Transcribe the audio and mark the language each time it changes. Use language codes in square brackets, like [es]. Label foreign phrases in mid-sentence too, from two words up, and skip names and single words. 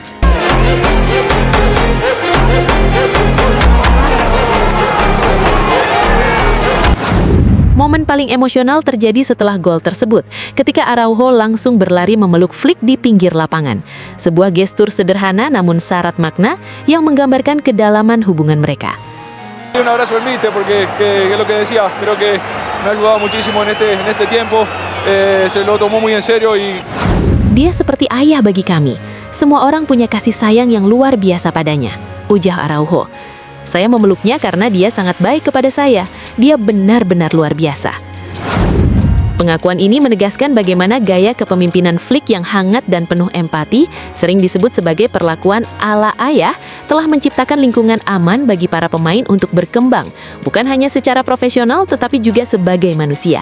[id] Momen paling emosional terjadi setelah gol tersebut, ketika Araujo langsung berlari memeluk Flick di pinggir lapangan. Sebuah gestur sederhana namun syarat makna yang menggambarkan kedalaman hubungan mereka. [es] Un abrazo al míster porque es lo que decía, creo que me ha ayudado muchísimo en este tiempo. Se lo tomó muy en serio y [id] Dia seperti ayah bagi kami. Semua orang punya kasih sayang yang luar biasa padanya, ujar Araujo. Saya memeluknya karena dia sangat baik kepada saya. Dia benar-benar luar biasa. Pengakuan ini menegaskan bagaimana gaya kepemimpinan Flick yang hangat dan penuh empati, sering disebut sebagai perlakuan ala ayah, telah menciptakan lingkungan aman bagi para pemain untuk berkembang, bukan hanya secara profesional tetapi juga sebagai manusia.